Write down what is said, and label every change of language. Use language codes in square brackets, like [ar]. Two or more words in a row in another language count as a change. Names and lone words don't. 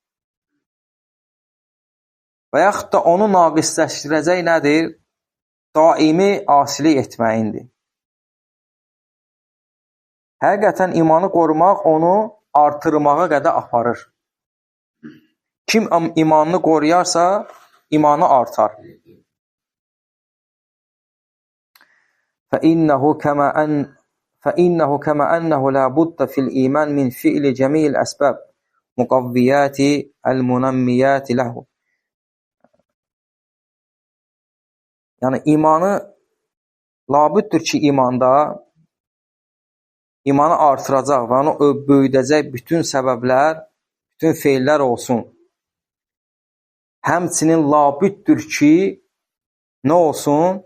[az] Və yaxud da onu naqisləşdirəcək nədir? Daimi asilik etməyindir. Həqiqətən imanı qorumaq onu artırmağa qədər aparır. Kim imanını qoruyarsa, imanı artar. [ar] فَإِنَّهُ كَمَا أَنَّهُ لَا بُدَّ فِي الْإِيمَانِ مِنْ فِعْلِ جَمِيعِ الْأَسْبَابِ مُقَوِّيَاتِ الْمُنَمِّيَاتِ لَهُ. [az] Yəni, imanı labüddür ki, imanı artıracaq və onu böyüdəcək bütün səbəblər, bütün feillər olsun. Həmçinin labüddür ki, nə olsun?